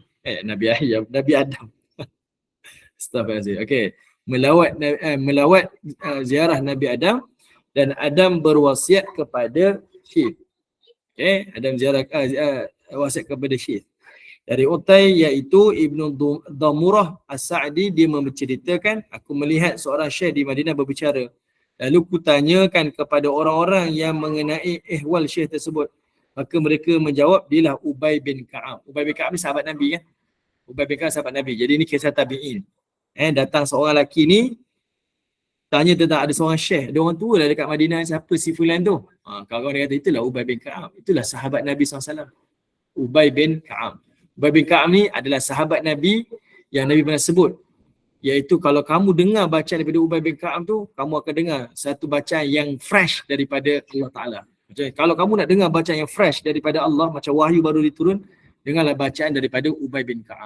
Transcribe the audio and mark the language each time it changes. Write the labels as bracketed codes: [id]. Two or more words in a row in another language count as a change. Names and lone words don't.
[ms] Nabi Adam. Astaghfirullah. Okey. Melawat ziarah Nabi Adam dan Adam berwasiat kepada Syith. Okey, Adam ziarah wasiat kepada Syith. Dari Utai iaitu Ibnu Damurah As-Sa'di, dia menceritakan, aku melihat seorang syekh di Madinah berbicara. Lalu kutanyakan kepada orang-orang yang mengenai ihwal syekh tersebut. Maka mereka menjawab, dialah Ubay bin Ka'ab. Ubay bin Ka'ab ni sahabat Nabi kan? Ubay bin Ka'ab sahabat Nabi. Jadi ni kisah tabi'in. Datang seorang lelaki ni, tanya tentang ada seorang syekh. Ada orang tua lah dekat Madinah, siapa si fulan tu? Kawan-kawan dia kata, itulah Ubay bin Ka'ab. Itulah sahabat Nabi SAW. Ubay bin Ka'ab. Ubay bin Ka'ab ni adalah sahabat Nabi yang Nabi pernah sebut. Iaitu kalau kamu dengar bacaan daripada Ubay bin Ka'ab tu, kamu akan dengar satu bacaan yang fresh daripada Allah Ta'ala. Kalau kamu nak dengar bacaan yang fresh daripada Allah, macam wahyu baru diturun, dengarlah bacaan daripada Ubay bin Ka'ab.